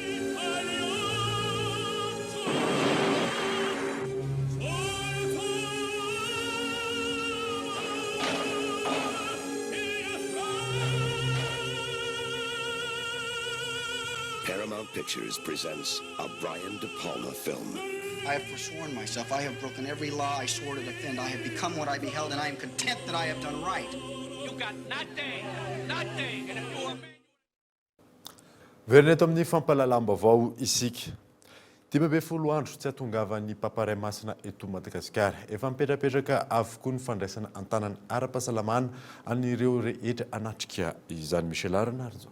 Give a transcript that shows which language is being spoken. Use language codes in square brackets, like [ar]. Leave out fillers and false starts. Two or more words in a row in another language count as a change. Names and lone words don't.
[en] Paramount Pictures presents a Brian De Palma film. I have forsworn myself. I have broken every law I swore to defend. I have become what I beheld, and I am content that I have done right. You got nothing, nothing, and if you are... [mg] Verina eto amin'ny fampalalam-baovao isika. 10 andro tsy ahatongavan'ny paparay masina eto Madagasikara. Efa mipetrapetraka avokoa ny fandraisana antanany ara-pahasalamana an'ireo rehetra anatrika izany. Michel Aranarjo.